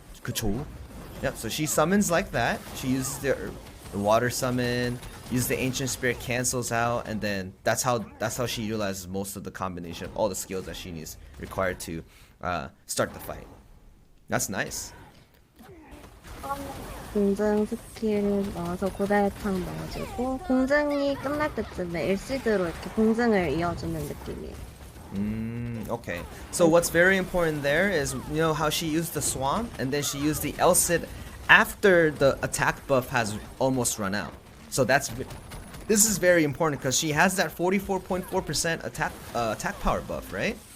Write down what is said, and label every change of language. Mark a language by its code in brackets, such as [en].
[ko] 그쵸? [en] Yep. So she summons like that. She uses the water summon, uses the ancient spear, cancels out, and then that's how she utilizes most of the combination of all the skills that she needs required to start the fight. That's nice. [ko] 공증 스킬 넣어서 고대창 넣어주고 공증이 끝날 때쯤에 일시드로 이렇게 공증을 이어주는 느낌이에요. [en] Okay. So what's very important there is, how she used the swamp and then she used the Elcid after the attack buff has almost run out. So this is very important because she has that 44.4% attack power buff, right?